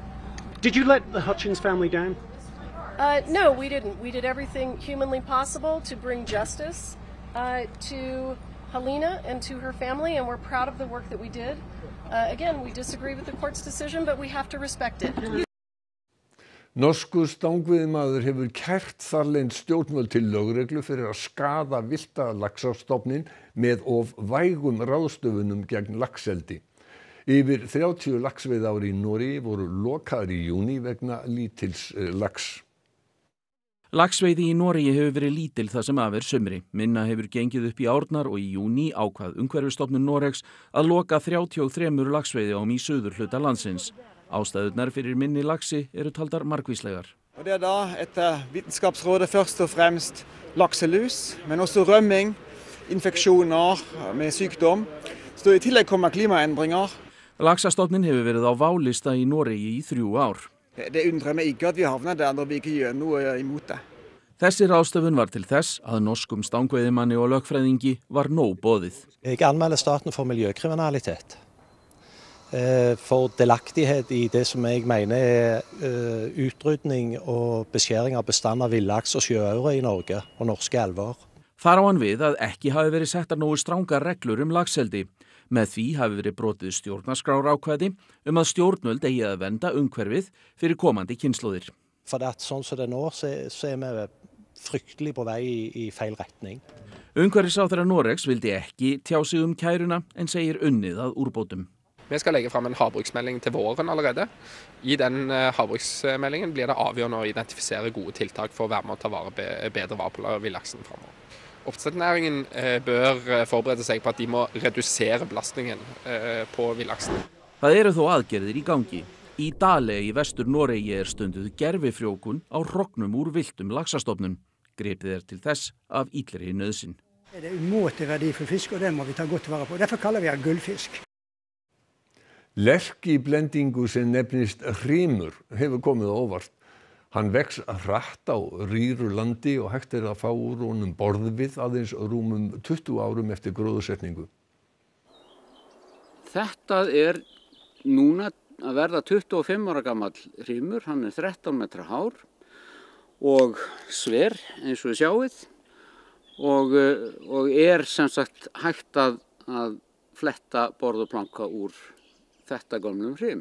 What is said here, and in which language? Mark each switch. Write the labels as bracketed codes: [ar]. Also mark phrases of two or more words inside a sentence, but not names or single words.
[en] Did you let the Hutchins family down? No, we didn't. We did everything humanly possible to bring justice to Halyna and to her family, and we're proud of the work that we did. Again, we disagree with the court's decision, but we have to respect it. [is] Norskur stangveiðimaður hefur kært þarlend stjórnvöld til lögreglu fyrir að skaða villta laxastofninn með of vægum ráðstöfunum gegn laxeldi. Yfir 30 laxveiðiár í Noregi voru lokaðar í júní vegna lítils lax. Laxveiði í Noregi hefur verið lítil það sem af sumri. Minna hefur gengið upp í árnar og í júní ákvað Umhverfisstofnun Noregs að loka 33 laxveiðiám í suðurhluta landsins. Ástæðurnar fyrir minni laxi eru taldar margvíslegar. [no] Og det da etter Vitenskapsrådet først og fremst lakselus, men også rømming, infeksjoner med sykdom. Så i tillegg kommer klimaendringer. [is] Laxastofnin hefur verið á válista í Noregi í 3 ár. [no] Det undrer meg ikke at vi havner der når vi ikke gjør noe imot det. [is] Þessi ráðstöfun var til þess að norskum stangveiðimanni og lögfræðingi var nóg boðið. [no] Jeg anmelder staten for miljøkriminalitet. For delaktighet i det som jeg mener utrydning og beskjæring av bestand av villaks og sjøaure i Norge og norske elver. [is] Þar á hann við að ekki hafi verið settar nógu strangar reglur reglur Með því hafi verið brotið stjórnarskrárákvæði að stjórnvöld eigi að vernda umhverfið fyrir komandi kynslóðir. [no] For at sånn som det nå, så er vi fryktelig på vei i feil retning. [is] Umhverfisráðherra Noregs vildi ekki tjá sig kæruna en segir unnið að úrbótum. [no] Vi skal legge fram en havbruksmelding til våren allerede. I den havbruksmeldingen blir det avgjørende å identifisere gode tiltak for å være med å ta bedre vare på villaksen fremover. Oppdrettsnæringen bør forberede seg på at de må redusere belastningen på villaksen. [is] Það eru þó aðgerðir í gangi. Í Dale í vestur Noregi stunduð gervifrjókun á hrognum úr villtum laxastofnum. Gripið til þess af illri nauðsyn. [no] Det umåtelig verdifull fisk, og det må vi ta godt vare på. Derfor kaller vi det gullfisk. [is] Lerkiblendingu sem nefnist hrímur hefur komið á óvart. Hann vex hratt á rýru landi og hægt að fá úr honum borðvið aðeins rúmum 20 árum eftir gróðursetningu. Þetta núna að verða 25 ára gamall hrímur, hann 13 metra hár og sver eins og sjáið og sem sagt hægt að fletta borð og planka úr þetta gömlum hrím.